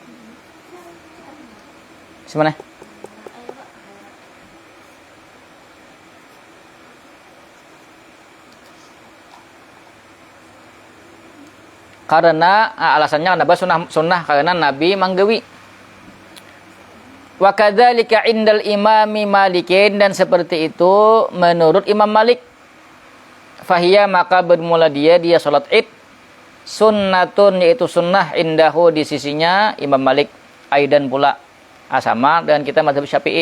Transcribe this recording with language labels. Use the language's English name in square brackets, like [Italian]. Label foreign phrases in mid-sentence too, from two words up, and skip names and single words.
[Banjar] Simana? Karena alasannya kenapa sunnah karena Nabi manggawi. [Arabic] وكذلك عند الإمام مالك, [Indonesian] dan seperti itu menurut Imam Malik. Fahiya, maka bermula dia salat Id sunnatun, yaitu sunnah indahu di sisinya Imam Malik. Aidan pula sama dan kita mazhab Syafi'i.